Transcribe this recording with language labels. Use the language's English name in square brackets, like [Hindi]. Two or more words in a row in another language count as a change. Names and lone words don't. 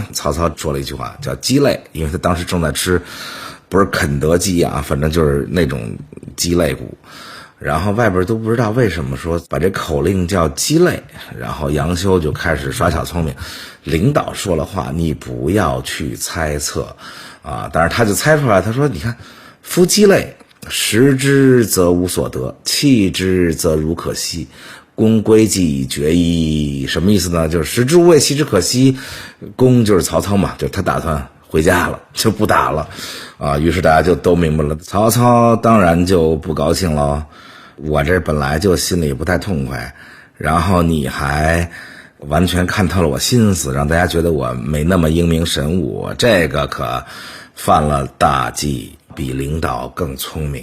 [Chinese] 曹操說了一句話叫雞肋，因為他當時正在吃不是肯德基啊，反正就是那種雞肋骨，然後外邊都不知道為什麼說把這口令叫雞肋，然後楊修就開始耍小聰明，領導說了話你不要去猜測啊，但是他就猜出來，他說你看夫雞肋，食之則無所得，棄之則如可惜，公歸計決矣。什麼意思呢？就是食之無味，棄之可惜。公就是曹操嘛，就他打算回家了，就不打了啊。於是大家就都明白了，曹操當然就不高興了。我這本來就心裡不太痛快，然後你還完全看透了我心思，讓大家覺得我沒那麼英明神武，這個可犯了大忌，比領導更聰明。